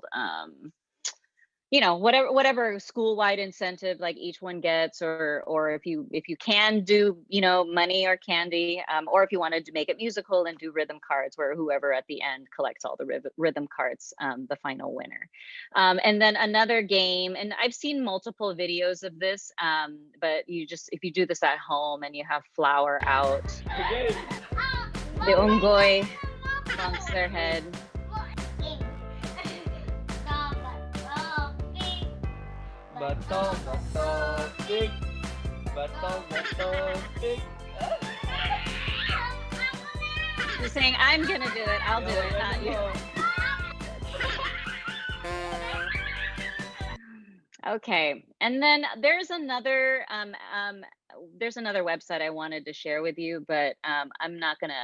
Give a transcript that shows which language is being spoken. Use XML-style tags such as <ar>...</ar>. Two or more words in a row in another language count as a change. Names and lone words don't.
<en>You know, whatever school-wide incentive like each one gets, or if you can do, you know, money or candy, or if you wanted to make it musical and do rhythm cards, where whoever at the end collects all the rhythm cards, the final winner. And then another game, and I've seen multiple videos of this, but if you do this at home and you have flour out, the unggoy bonks their head.</en> <tl>Bato, bato, pig. Bato, bato, pig.</tl> <en>You're saying, I'm gonna do it, I'll do it, not you. Okay, and then there's another website I wanted to share with you, but I'm not gonna.</en>